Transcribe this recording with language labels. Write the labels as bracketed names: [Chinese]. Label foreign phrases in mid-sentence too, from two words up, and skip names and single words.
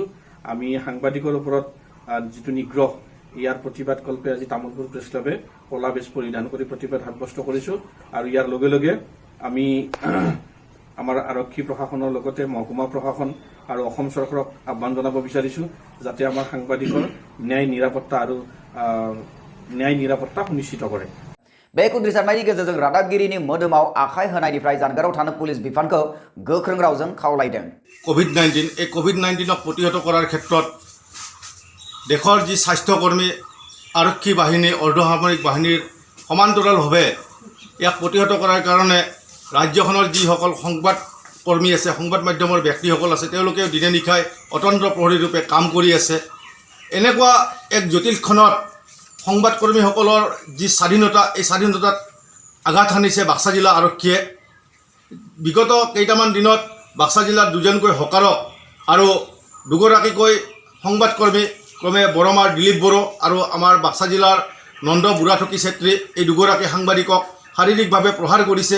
[Assamese] আমি সাংবাদিকৰ ওপৰত যিটো নিগ্ৰহ, ইয়াৰ প্ৰতিবাদকল্পে আজি তামুলপুৰ প্ৰেছ ক্লাবে কলা বেজ পৰিধান কৰি প্ৰতিবাদ সাব্যস্ত কৰিছো। আৰু ইয়াৰ লগে লগে আমি আমাৰ আৰক্ষী প্ৰশাসনৰ লগতে মহকুমা প্ৰশাসন আৰু অসম চৰকাৰক আহ্বান জনাব বিচাৰিছো যাতে আমাৰ সাংবাদিকৰ ন্যায় নিৰাপত্তা সুনিশ্চিত কৰে। [Bodo] बे खुद्रि सारनायनि गेजेरजों रादाबगिरिनि मोदोमाव आखाइ होनायनिफ्राय जानगाराव थानो पुलिस बिफानखौ गोख्रों रावजों खावलायदों। [Assamese] কোভিড-19 প্ৰতিহত কৰাৰ ক্ষেত্ৰ দেশৰ যি স্বাস্থ্যকৰ্মী আৰক্ষী বাহিনী অৰ্ধসামৰিক বাহিনীৰ সমান্তৰালভাৱে যাক প্ৰতিহত কৰাৰ কাৰণে ৰাজ্যখনৰ যিসকল সংবাদকৰ্মী আছে, সংবাদ মাধ্যমৰ ব্যক্তিসকল আছে, তেওঁলোকে দিনে নিশাই অতন্ত্ৰ প্ৰহৰী ৰূপে কাম কৰি আছে। এনেকুৱা এক জটিলখনত সংবাদকৰ্মীসকলৰ যি স্বাধীনতা, এই স্বাধীনতাত আঘাত হানিছে বাক্সা জিলা আৰক্ষীয়ে। বিগত কেইটামান দিনত বাক্সা জিলাৰ দুজনকৈ হকাৰক আৰু দুগৰাকীকৈ সংবাদকৰ্মী ক্ৰমে বৰমাৰ দিলীপ বড়ো আৰু আমাৰ বাক্সা জিলাৰ নন্দ বুঢ়া ঠকী চেত্ৰী, এই দুগৰাকী সাংবাদিকক শাৰীৰিকভাৱে প্ৰহাৰ কৰিছে।